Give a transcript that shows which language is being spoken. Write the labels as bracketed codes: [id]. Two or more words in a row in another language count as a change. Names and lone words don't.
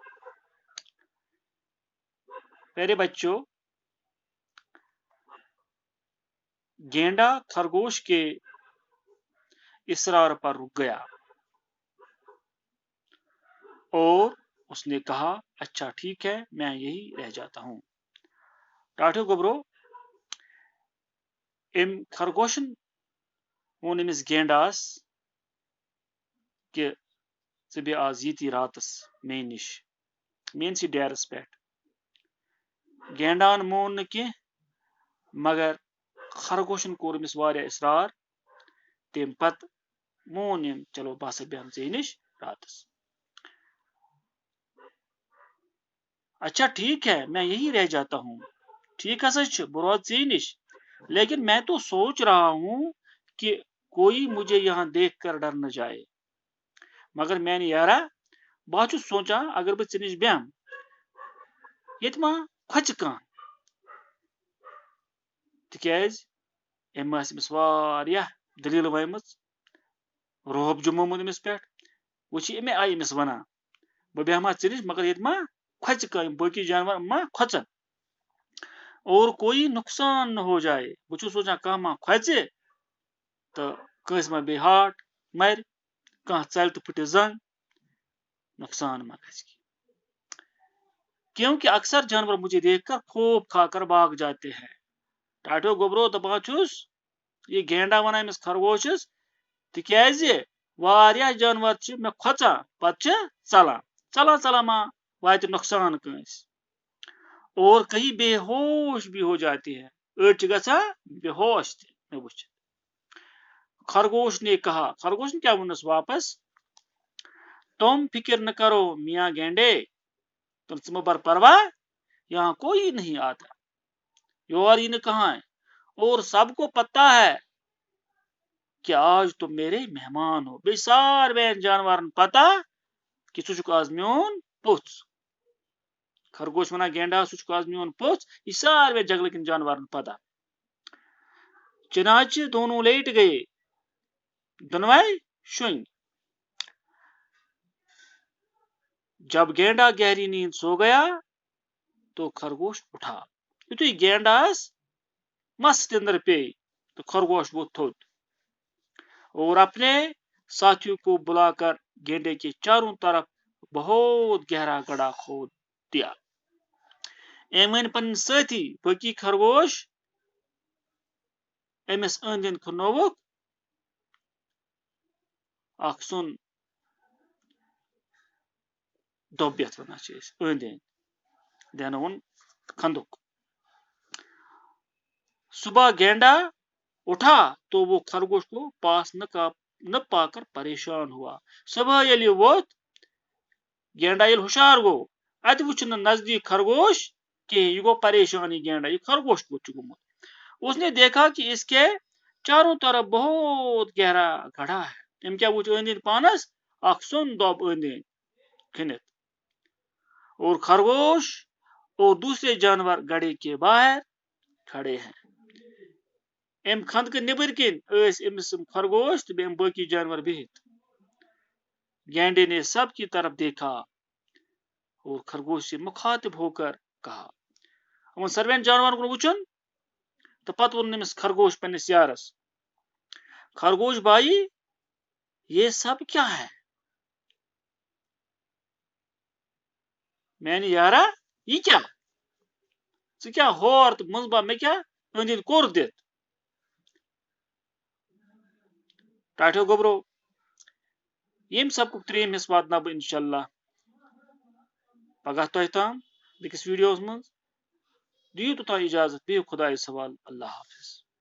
[ur] میرے بچوں، گینڈا خرگوش کے اصرار پر رک گیا اور اس نے کہا اچھا ٹھیک ہے، میں یہی رہ جاتا ہوں۔ [ks] ٹاٹو گبرو ام خرگوشن وون امس گینڈاس کہ ژٕ بیٚہہ آز ییٚتی راتس مے نش میٲنسٕے ڈیرس پٮ۪ٹھ۔ گینڈان مون نہٕ کینٛہہ مگر خرگوشن کوٚر أمِس واریاہ اصرار، تمہِ پتہٕ مون أمۍ چلو بہٕ ہسا بیٚہمہٕ ژےٚ نش راتس۔ [ur] اچھا ٹھیک ہے، میں یہی رہ جاتا ہوں۔ [ks] ٹھیک ہسا چھُ، بہٕ روزٕ ژےٚ نش، [ur] لیکن میں تو سوچ رہا ہوں کہ کوئی مجھے یہاں دیکھ کر ڈر نہ جائے۔ [ks] مگر میانہِ یارا بہٕ چھُس سونچان اگر بہٕ ژےٚ نش بیٚہمہٕ ییٚتہِ ما کھۄژِ کانٛہہ، تِکیازِ أمۍ ٲس أمِس واریاہ دٔلیٖل ؤنمٕژ، روب جمومُت أمِس پٮ۪ٹھ۔ وۄنۍ چھِ اَمے آیہِ أمِس وَنان بہٕ بیٚہمہٕ ہا ژےٚ نش مگر ییٚتہِ ما کھۄژِ کانٛہہ، یِم باقٕے جانور ما کھۄژن [ur] اور کوئی نقصان نہ ہو جائے۔ [ks] بہٕ چھُس سونچان کانٛہہ ما کھۄژِ تہٕ کٲنٛسہِ ما بیٚیہِ ہاٹ مَرِ، کانٛہہ ژَلہِ تہٕ پھٕٹہِ زنٛگ، نقصان ما گژھِ [ur] کیونکہ اکثر جانور مجھے دیکھ کر خوف کھا کر بھاگ جاتے ہیں۔ [ks] ٹاٹو گوبرو دپان چھُس یہ گینڈا ونان أمِس خرگوشس تِکیازِ واریاہ جانور چھِ مےٚ کھۄژان پتہٕ چھِ ژلان ما واتہِ نۄقصان کٲنٛسہِ [ur] اور کہیں بے ہوش بھی ہو جاتے ہیں، [ks] أڑۍ چھِ گژھان بے ہوش تہِ مےٚ وٕچھِتھ۔ [ur] خرگوش نے کہا، خرگوش نے [ks] کیا ووٚننس واپس، [ur] تم فکر نہ کرو میاں گینڈے، تم [ks] ژٕ مہٕ بر پرواہ، [ur] یہاں کوئی نہیں آتا، [ks] یور یی نہٕ کٕہٲنۍ، [ur] اور سب کو پتہ ہے کہ آج تم میرے مہمان ہو۔ [ks] بیٚیہِ ساروین جانورن پتہ کہ ژٕ چھُکھ آز میون پوٚژھ۔ خرگوش ونان گینڈا ژٕ چھُکھ آز میون پوٚژھ، یہ ساروے جنگلٕکٮ۪ن جانورن پتہ۔ [ur] چنانچہ دونوں لیٹ گئے، [ks] دۄنوے شۄنگۍ۔ [ur] جب گینڈا گہری نیند سو گیا تو خرگوش اٹھا۔ [ks] یُتھُے گینڈاس مست نِندٕر پیٚیہِ تو خرگوش ووٚتھ تھوٚد [ur] اور اپنے ساتھیوں کو بلا کر گینڈے کے چاروں طرف بہت گہرا گڑھا کھود دیا۔ [ks] أمۍ ؤنۍ پنٕنۍ سٲتھی باقی خرگوش أمِس أنٛدۍ أنٛدۍ کھننووُکھ اکھ سُن دۄب یتھ ونان چھِ أسۍ، أنٛدۍ أنٛدۍ دینوُن کھندُک۔ [ur] صبح گینڈا اٹھا تو وہ خرگوش کو پاس نہ پا کر پریشان ہوا۔ [ks] صبح ییٚلہِ یہِ ووٚتھ، گینڈا ییٚلہِ ہوشیار گوٚو، اتہِ وٕچھ نہٕ نزدیٖک خرگوش کِہیٖنۍ، یہِ گوٚو پریشان یہِ گینڈا، یہ خرگوش کوٚت چھُ گوٚمُت۔ [ur] اس نے دیکھا کہ اس کے چاروں طرف بہت گہرا گڑھا ہے۔ [ks] أمۍ کیٛاہ وٕچھ أنٛدۍ أنٛدۍ پانس، اکھ سوٚن دۄب أنٛدۍ أنٛدۍ کھٔنِتھ، [ur] اور خرگوش اور دوسرے جانور گڑھے کے باہر کھڑے ہیں۔ [ks] أمۍ خندقہٕ نیبٕرۍ کِنۍ ٲسۍ أمِس خرگوش تہٕ بیٚیہِ باقی جانور بِہِتھ۔ [ur] گینڈے نے سب کی طرف دیکھا اور خرگوش سے مخاطب ہو کر کہا، [ks] یِمن ساروین جانورن کُن وٕچھُن تہٕ پتہٕ ووٚنُن أمِس خرگوش پننِس یارس، [ur] خرگوش بھائی یہ سب کیا ہے؟ [ks] میانہِ یارا یہ کیا ژٕ کیا ہور تہٕ منٛزبا مےٚ کیا أنٛدۍ أنٛدۍ کوٚر دِتھ ٹاٹھیو گوٚبرو ییٚمہِ سبقُک ترٛیٚیِم حصہٕ واتناو بہٕ اِنشاءاللہ پگاہ تۄہہِ تام بیٚکِس ویٖڈیوَس منٛز دِیِو توٚتام اِجازت بِہِو خۄدایَس حوال اللہ حافظ